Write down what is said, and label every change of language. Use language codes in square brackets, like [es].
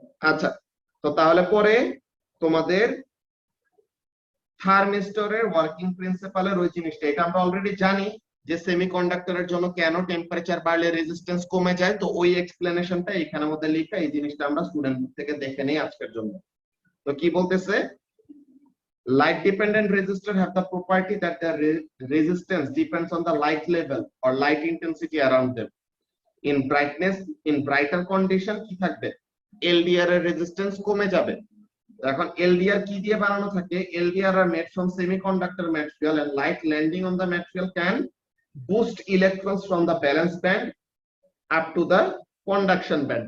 [bn] আচ্ছা, তো তাহলে পরে তোমাদের থার্মিস্টরের ওয়ার্কিং প্রিন্সিপালের ওই জিনিসটা, এটা আমরা অলরেডি জানি যে সেমিকন্ডাক্টরের জন্য কেন টেম্পারেচার বাড়লে রেজিস্ট্যান্স কমে যায়, তো ওই এক্সপ্লেনেশনটা এখানের মধ্যে লেখা, এই জিনিসটা আমরা স্টুডেন্ট বুক থেকে দেখে নেই আজকের জন্য। তো কি বলতেছে, [en] light dependent resistor have the property that their resistance depends on the light level or light intensity around them. In brightness, in brighter condition [bn] কি থাকবে, LDR এর রেজিস্ট্যান্স কমে যাবে। এখন LDR কি দিয়ে বানানো থাকে, [en] LDR are made from semiconductor material and light landing on the material can boost electrons from the valence band up to the conduction band।